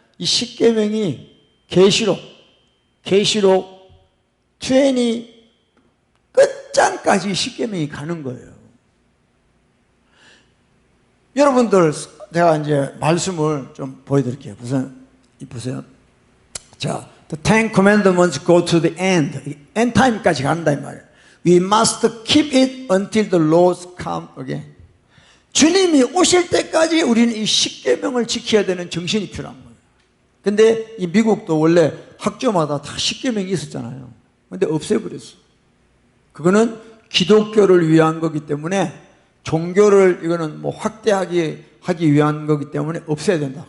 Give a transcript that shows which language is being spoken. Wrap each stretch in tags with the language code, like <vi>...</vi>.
<ko>이 10계명이 계시록 20 끝장까지 10계명이 가는 거예요. 여러분들, 제가 이제 말씀을 좀 보여드릴게요. 보세요.</ko> <en>자, the Ten Commandments go to the end.</en> <ko>end time까지 간다 이 말이에요.</ko> <en>We must keep it until the Lord come again.</en> <ko>주님이 오실 때까지 우리는 이 10계명을 지켜야 되는 정신이 필요한 거예요. 근데 이 미국도 원래 학교마다 다 10계명이 있었잖아요. 근데 없애버렸어. 그거는 기독교를 위한 거기 때문에 종교를 이거는 뭐 확대하기 위한 거기 때문에 없애야 된다.</ko>